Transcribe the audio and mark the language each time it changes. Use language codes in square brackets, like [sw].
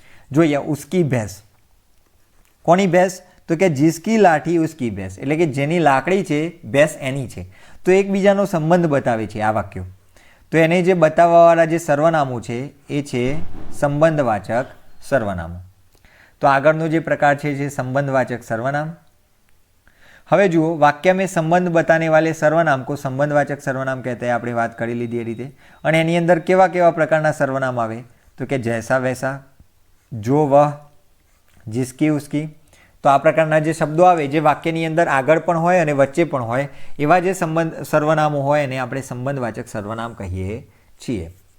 [gu] જો અહીંયા ઉસકી ભેંસ, કોની ભેંસ તો કે [hi] જિસકી લાઠી ઉસકી ભેંસ, [gu] એટલે કે જેની લાકડી છે ભેંસ એની છે. તો એકબીજાનો સંબંધ બતાવે છે આ વાક્યો. તો એને જે બતાવવાવાળા જે સર્વનામો છે એ છે સંબંધવાચક સર્વનામો. તો આગળનો જે પ્રકાર છે જે સંબંધવાચક સર્વનામ. હવે જુઓ, [hi] વાક્ય में संबंध बताने वाले सर्वनाम को संबंधवाचक सर्वनाम कहते हैं. [gu] આપણે વાત કરી લીધી એ રીતે. અને એની અંદર કેવા કેવા પ્રકારના સર્વનામ આવે તો કે જૈસા વૈસા, જો વહ, જિસકી ઉસકી. તો આ પ્રકારના જે શબ્દો આવે જે વાક્યની અંદર આગળ પણ હોય અને વચ્ચે પણ હોય એવા જે સર્વનામો હોય એને આપણે સંબંધવાચક સર્વનામ કહીએ છીએ.